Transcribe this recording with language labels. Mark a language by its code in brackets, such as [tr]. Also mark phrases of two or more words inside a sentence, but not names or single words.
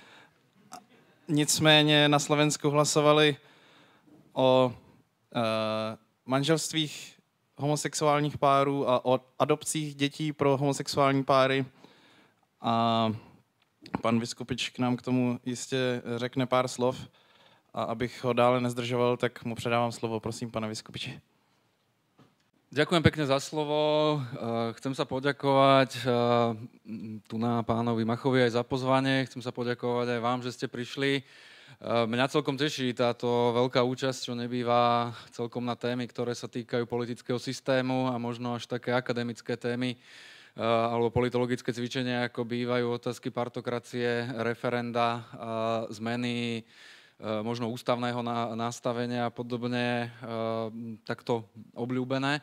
[cs] Nicméně na Slovensku hlasovali o manželstvích homosexuálních párů a o adopcích dětí pro homosexuální páry. A pan Viskupič k nám k tomu jistě řekne pár slov. A abych ho dále nezdržoval, tak mu předávám slovo. Prosím, pana Viskupiči. [sk] Ďakujem pekne za slovo. Chcem sa poďakovať tu na pánovi Machovi aj za pozvanie. Chcem sa poďakovať aj vám, že ste prišli. Mňa celkom teší táto veľká účasť, čo nebýva celkom na témy, ktoré sa týkajú politického systému a možno až také akademické témy alebo politologické cvičenia, ako bývajú otázky partokracie, referenda, zmeny možno ústavného nastavenia a podobne, takto obľúbené.